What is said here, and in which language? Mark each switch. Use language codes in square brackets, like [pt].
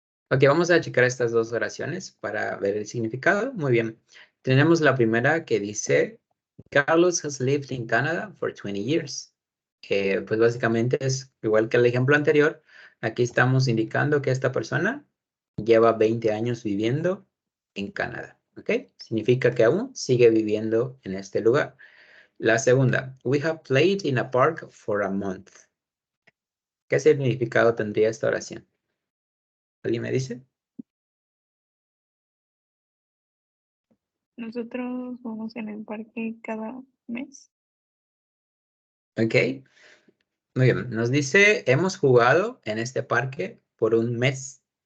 [es] Ok, vamos a checar estas dos oraciones para ver el significado. Muy bien. Tenemos la primera que dice, [en] Carlos has lived in Canada for 20 years. [es] Pues básicamente es igual que el ejemplo anterior. Aquí estamos indicando que esta persona lleva 20 años viviendo en Canadá. ¿Ok? Significa que aún sigue viviendo en este lugar. La segunda, [en] we have played in a park for a month. [es] ¿Qué significado tendría esta oración? ¿Alguien me dice? Nosotros vamos en el parque cada mes. Ok. Muy bien. Nos dice, hemos jugado en este parque por un mes.